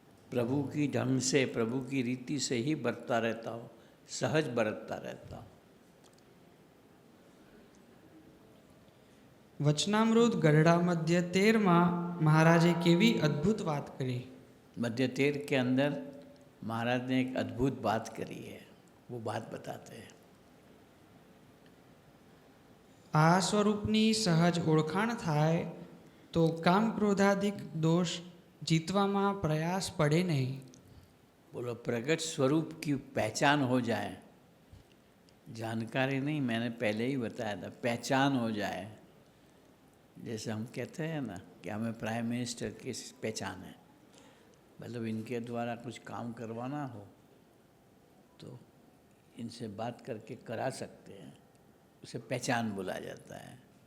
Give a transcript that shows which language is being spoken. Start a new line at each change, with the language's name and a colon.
Hindi: प्रभु की ढंग से प्रभु की रीति से ही बरतता रहता हो, सहज बरतता रहता हो.
Gujarati: વચનામૃત ગઢડા મધ્ય 13માં મહારાજે કેવી અદ્ભુત વાત કરી.
Hindi: मध्य 13 के अंदर महाराज ने एक अद्भुत बात करी है, वो बात बताते हैं.
Gujarati: આ સ્વરૂપની સહજ ઓળખાણ થાય તો કામ ક્રોધાદિક દોષ જીતવામાં પ્રયાસ પડે નહીં.
Hindi: बोलो प्रकट स्वरूप की पहचान हो जाए, जानकारी नहीं, मैंने पहले ही बताया था, पहचान हो जाए. जैसे हम कहते हैं ना कि हमें प्राइम मिनिस्टर की पहचान है, मतलब इनके द्वारा कुछ काम करवाना हो तो इनसे बात करके करा सकते हैं, उसे पहचान बोला जाता है.